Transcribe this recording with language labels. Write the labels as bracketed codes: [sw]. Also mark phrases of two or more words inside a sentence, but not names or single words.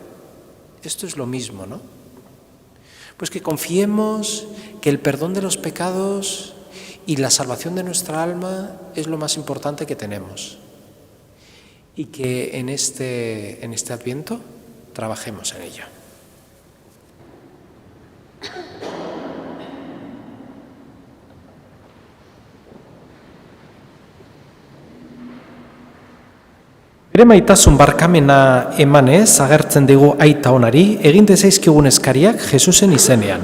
[es] Esto es lo mismo, ¿no? Pues que confiemos que el perdón de los pecados y la salvación de nuestra alma es lo más importante que tenemos. Y que en este Adviento trabajemos en ello. [eu] Bere maitasun barkamena emanez agertzen digu aita onari egin dezaizkigun eskariak Jesusen izenean.